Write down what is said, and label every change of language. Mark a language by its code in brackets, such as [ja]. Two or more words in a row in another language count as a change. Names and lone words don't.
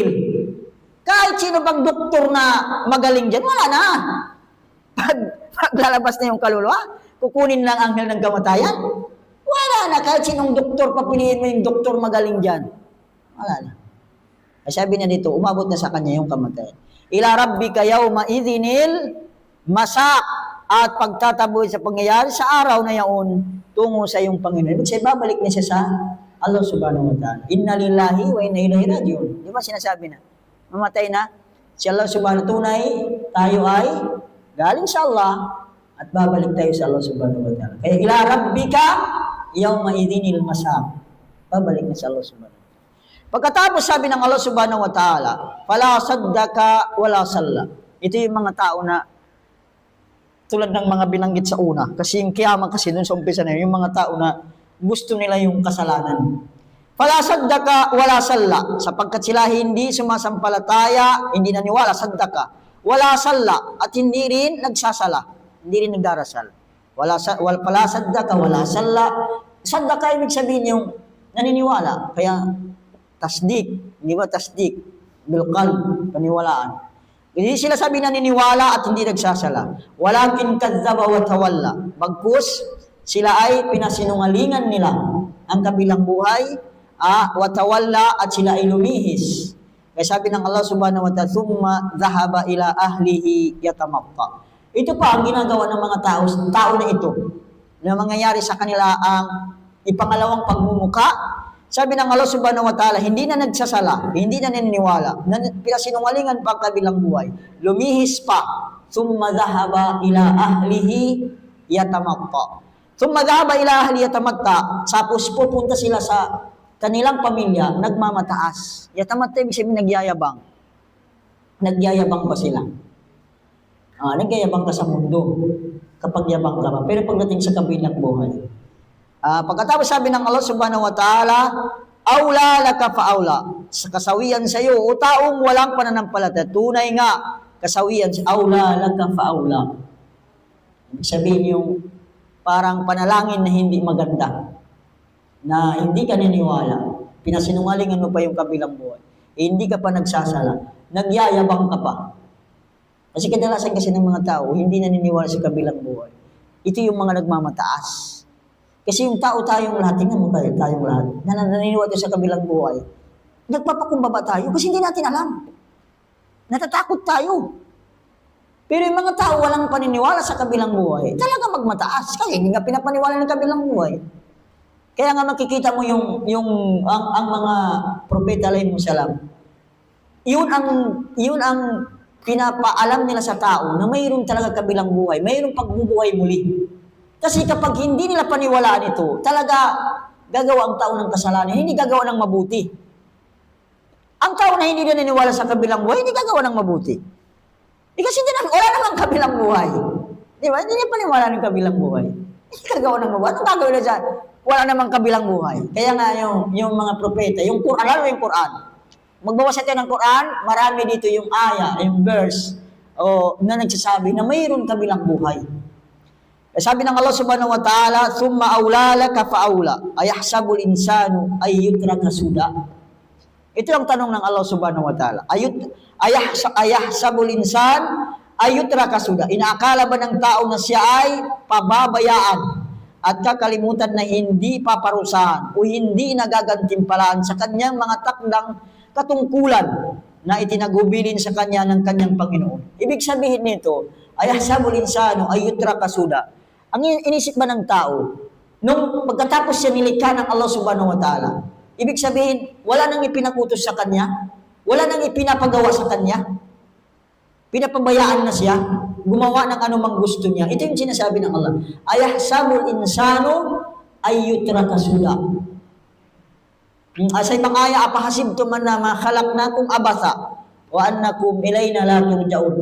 [tl] Kahit sino bang doktor na magaling dyan, wala na. Pag lalabas na yung kaluluwa, kukunin lang ang anghel ng kamatayan? Wala na. Kahit sinong doktor, papiliin mo yung doktor magaling dyan. Wala na. Ay sabi niya dito, umabot na sa kanya yung kamatayan. [ar] إلى ربك يومئذ المساق. [tl] At pagtataboy sa pangyayari sa araw na yaon, tungo sa iyong Panginoon. Ibig sabihin, babalik na siya sa [ar] الله سبحانه وتعالى. إنا لله وإنا إليه راجعون. [tl] Di ba sinasabi na? Mamatay na. Si [ar] الله سبحانه وتعالى, [tl] tunay, tayo ay galing sa Allah. At babalik tayo sa [ar] الله سبحانه وتعالى. Kaya إلى ربك يومئذ المساق. [tl] Babalik na sa [ar] الله سبحانه وتعالى. [tl] Pagkatapos sabi ng [ar] الله سبحانه وتعالى فلا صدق ولا صلى. [tl] Ito yung mga tao na tulad ng mga binanggit sa una. Kasi yung kiyama kasi dun sa umpisa na yung mga tao na gusto nila yung kasalanan. [ar] فلا صدق ولا صلى. [tl] Sapagkat sila hindi sumasampalataya, hindi naniwala, saddaka. [ar] ولا صلى. [tl] At hindi rin nagsasala. Hindi rin nagdarasal. [ar] فلا صدق ولا صلى. [tl] Saddaka ibig sabihin yung naniniwala. Kaya tasdik. Di ba tasdik? Bilqalb, paniwalaan. Hindi sila sabi naniniwala at hindi nagsasala. [ar] ولكن كذب وتولى. [tl] Bagkus, sila ay pinasinungalingan nila ang kabilang buhay, [ar] وتولى [tl] at sila ay lumihis. Kaya sabi ng [ar] الله سبحانه وتعالى ثم ذهب إلى أهله يتمطى. [tl] Ito pa ang ginagawa ng mga tao na ito. Na mangyayari sa kanila ang ipangalawang pagmumuka. Sabi ng [ar] الله سبحانه وتعالى, [tl] hindi na nagsasala, hindi na naniniwala, pinasinungalingan pa kabilang buhay. Lumihis pa. [ar] ثم ذهب إلى أهله يتمطى. ثم ذهب إلى أهله يتمطى. [tl] Tapos pupunta sila sa kanilang pamilya, nagmamataas. Yatamatta ibig sabihin nagyayabang. Nagyayabang pa sila. Nagyayabang ka sa mundo kapag yabang ka pa. Pero pagdating sa kabilang buhay, Pagkatapos sabi ng [ar] الله سبحانه وتعالى, "أولى لك فأولى." [tl] Sa kasawian sa iyo, o taong walang pananampalataya, tunay nga, kasawian sa [ar] أولى لك فأولى. [tl] Ibig sabihin yung parang panalangin na hindi maganda, na hindi ka niniwala, pinasinungalingan mo pa yung kabilang buhay, hindi ka pa nagsasala, nagyayabang ka pa. Kasi kadalasan kasi ng mga tao, hindi naniniwala sa kabilang buhay. Ito yung mga nagmamataas. Kasi yung tao tayong lahat, tingnan mo kayo, tayong lahat, na naniniwala sa kabilang buhay, nagpapakumbaba tayo kasi hindi natin alam. Natatakot tayo. Pero yung mga tao walang paniniwala sa kabilang buhay, talaga magmataas. Kasi hindi nga pinapaniwala ng kabilang buhay. Kaya nga makikita mo ang mga propeta [ar] عليهم السلام. [tl] Yun ang pinapaalam nila sa tao na mayroon talaga kabilang buhay, mayroong pagbubuhay muli. Kasi kapag hindi nila paniwalaan ito, talaga gagawa ang tao ng kasalanan, hindi gagawa ng mabuti. Ang tao na hindi naniniwala sa kabilang buhay, hindi gagawa ng mabuti. Kasi wala namang kabilang buhay. Di ba? Hindi niya paniwala ng kabilang buhay. Hindi gagawa ng mabuti. Anong gagawin na dyan? Wala namang kabilang buhay. Kaya nga yung mga propeta, yung Quran, lalo yung Quran. Magbabasa tayo ng Quran, marami dito yung aya, yung verse, na nagsasabi na mayroon kabilang buhay. Sabi ng [ar] الله سبحانه وتعالى ثم أولى لك فأولى أيحسب الإنسان أن يترك سدى." [tl] Ito ang tanong ng [ar] الله سبحانه وتعالى. أيحسب الإنسان أن يترك سدى. [tl] Inaakala ba ng tao na siya ay pababayaan at kakalimutan na hindi paparusahan o hindi nagagantimpalaan sa kanyang mga takdang katungkulan na itinagubilin sa kanya ng kanyang Panginoon. Ibig sabihin nito, [ar] أيحسب الإنسان أن يترك سدى. [tl] Ang inisip ba ng tao, nung pagkatapos siya nilikha ng [ar] الله سبحانه وتعالى, [tl] ibig sabihin, wala nang ipinakutos sa kanya, wala nang ipinapagawa sa kanya, pinapabayaan na siya, gumawa ng anumang gusto niya. Ito yung sinasabi ng Allah. [ar] أيحسب الإنسان أن يترك سدى. [tl] Sa ibang aya, [ar] أفحسبتم أنما خلقناكم عبثا وأنكم إلينا لا ترجعون.